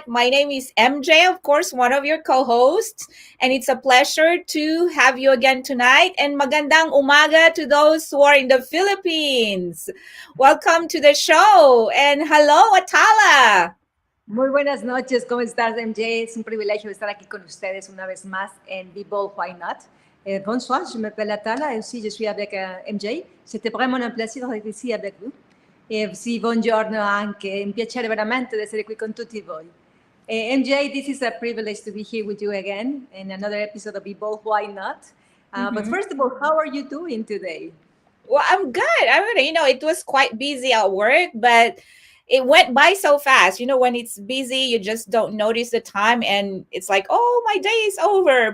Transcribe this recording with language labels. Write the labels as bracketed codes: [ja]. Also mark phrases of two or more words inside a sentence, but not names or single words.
[en] My name is MJ, of course, one of your co-hosts, and it's a pleasure to have you again tonight, and [tl] magandang umaga [en] to those who are in the Philippines. Welcome to the show, and hello, Atala. [es] Muy buenas noches, ¿cómo estás, MJ? Es un privilegio estar aquí con ustedes una vez más en Be Bold, Why Not? [fr] Bonsoir, je m'appelle Atala et aussi je suis avec MJ. C'était vraiment un [it] piacere essere [fr] ici avec vous. [it] Sì, buongiorno anche, è un piacere veramente essere qui con tutti voi. [en] MJ, this is a privilege to be here with you again in another episode of Be Bold, Why Not? But first of all, how are you doing today? Well, I'm good. It was quite busy at work, but it went by so fast. When it's busy, you just don't notice the time, and it's like, oh, my day is over.